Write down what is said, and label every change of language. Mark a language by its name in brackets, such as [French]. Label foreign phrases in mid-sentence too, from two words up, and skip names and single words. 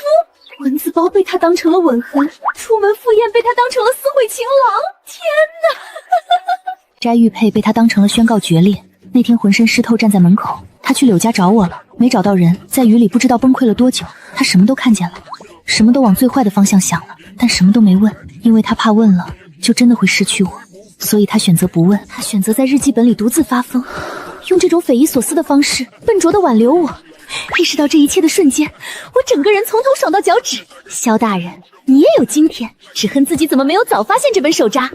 [Chinese] 蚊子包被他當成了吻痕，出門赴宴被他當成了私會情郎。天哪！摘玉佩被他當成了宣告決裂。那天渾身濕透站在門口，他去柳家找我了，沒找到人，在雨裡不知道崩潰了多久。他什麼都看見了，什麼都往最壞的方向想了，但什麼都沒問，因為他怕問了就真的會失去我，所以他選擇不問。他選擇在日記本裡獨自發瘋，用這種匪夷所思的方式笨拙地挽留我。意識到這一切的瞬間，我整個人從頭爽到腳趾。蕭大人，你也有今天，只恨自己怎麼沒有早發現這本手札。